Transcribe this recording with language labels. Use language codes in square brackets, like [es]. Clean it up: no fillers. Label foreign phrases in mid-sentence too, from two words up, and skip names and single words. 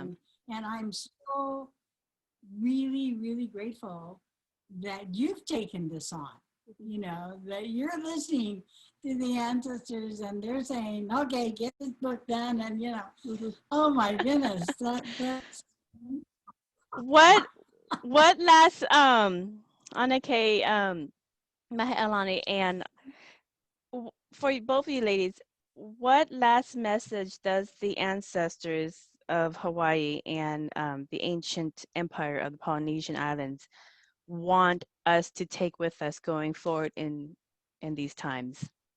[en] And I'm so really, really grateful that you've taken this on, you know, that you're listening to the ancestors and they're saying, okay, get this book done. And, you know, oh my goodness, that's. What last, ʻAnakē, Mahealani, and for both of you ladies, what last message does the ancestors of Hawaii and the ancient empire of the Polynesian Islands want us to take with us going forward in these times?